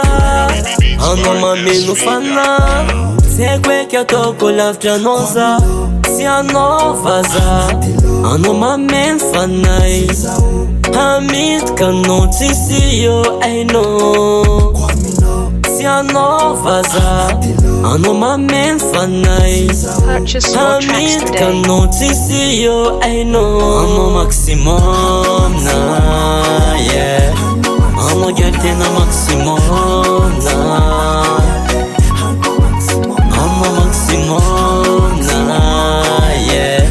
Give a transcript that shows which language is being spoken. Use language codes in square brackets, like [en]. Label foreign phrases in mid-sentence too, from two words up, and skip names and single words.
[mg] Anao mameno fana, tsy haiko eky ataoko lavitra anao za. Tsy anao vaza, anao mameno fanay. Amitka anao tsisy io ainao. Si anao vaza, anao mameno fanay. [en] Purchase your tracks [mg] Amitka [en] today. [mg] anao tsisy io ainao. Anao maximum na, yeah. Anao girl tena maximum na. Anao maximum na, yeah.